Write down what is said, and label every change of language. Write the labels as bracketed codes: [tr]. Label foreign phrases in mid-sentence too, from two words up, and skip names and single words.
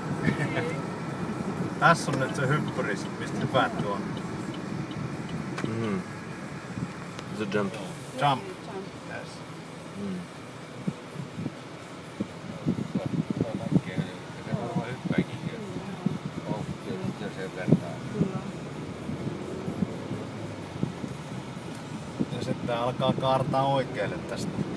[fi] Tässä on nyt se hyppyris, mistä hypät tuon. [en] The jump. Jump. Yes. [fi] Ja sitten alkaa kaartaa oikealle tästä.